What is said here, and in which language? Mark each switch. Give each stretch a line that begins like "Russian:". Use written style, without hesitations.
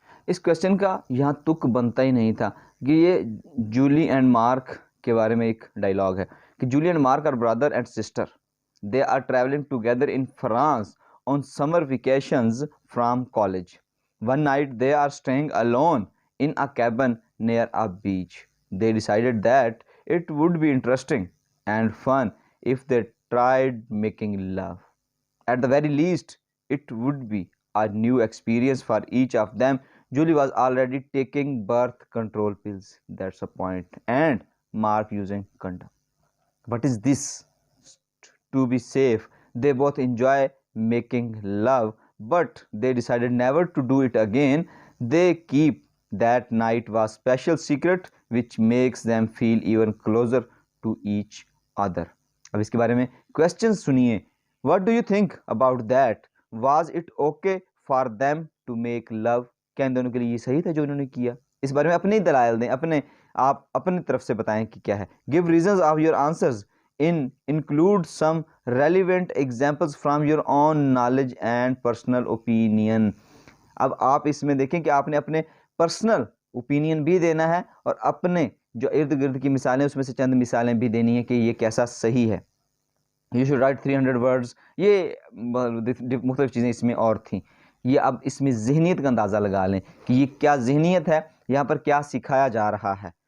Hindi: इस क्वेश्चन का यहाँ तुक बनता ही नहीं था कि ये जूली एंड मार्क के बारे में एक डायलॉग है कि Jully and mark are brother and sister, दे are travelling together in France on summer vacations from college.
English: One night they are staying alone in a cabin near a beach. They decided that it would be interesting and fun if they tried making love. At the very least, it would be a new experience for each of them. Julie was already taking birth control pills, that's a point, and Mark using condom. What is this? To be safe, they both enjoy making love, but they decided never to do it again. They keep that night was special secret which makes them feel even closer to each other.
Hindi: अब इसके बारे में question सुनिए।
English: What do you think about that? Was it okay for them to make love?
Hindi: क्या इन दोनों के लिए ये सही था जो इन्होंने किया? इस बारे में अपनी दलाइल दें, आप अपनी तरफ से बताएं कि क्या है।
English: Give reasons of your answers. Include some relevant examples from your own knowledge and personal opinion.
Hindi: अब आप इसमें देखें कि आपने अपने पर्सनल ओपिनियन भी देना है और अपने जो इर्द गिर्द की मिसालें उसमें से चंद मिसालें भी देनी है कि ये कैसा सही है। यू शुड राइट 300 वर्ड्स, ये मुख्तलिफ चीज़ें इसमें और थी। ये अब इसमें ज़हनीत का अंदाज़ा लगा लें कि ये क्या ज़हनीत है, यहाँ पर क्या सिखाया जा रहा है।